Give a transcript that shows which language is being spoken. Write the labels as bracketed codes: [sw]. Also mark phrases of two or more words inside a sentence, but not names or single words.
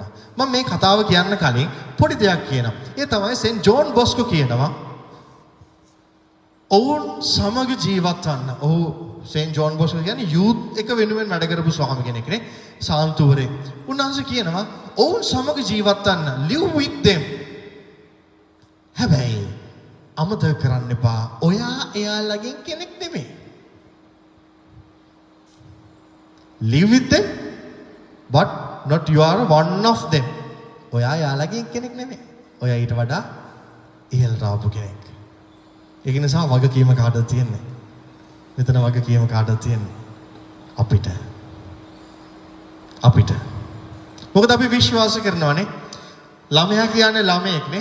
[si] මම මේ කතාව කියන්න කලින් පොඩි දෙයක් කියනවා. ඒ තමයි සෙන්ට් ජෝන් බොස්කෝ කියනවා ඔවුන් සමග ජීවත් වන්න. ඔහු සෙන්ට් ජෝන් බොස්කෝ කියන්නේ යූත් එක වෙනුවෙන් වැඩ කරපු ස්වාමි කෙනෙක් නේ. සාන්තුවරේ. උන්වහන්සේ කියනවා ඔවුන් සමග ජීවත් වන්න. [en] live with them. [si] හැබැයි අමතක කරන්න එපා. ඔයා එයාලගෙන් කෙනෙක් නෙමෙයි. [en] Live with them but not you are one of them. [si] ඔයා එයාලගෙන් කෙනෙක් නෙමෙයි. ඔයා ඊට වඩා ඉහළට ආපු කෙනෙක්. ඒක නිසා වගකීම කාටද තියෙන්නේ? මෙතන වගකීම කාටද තියෙන්නේ? අපිට. මොකද අපි විශ්වාස කරනවානේ ළමයා කියන්නේ ළමයෙක්නේ.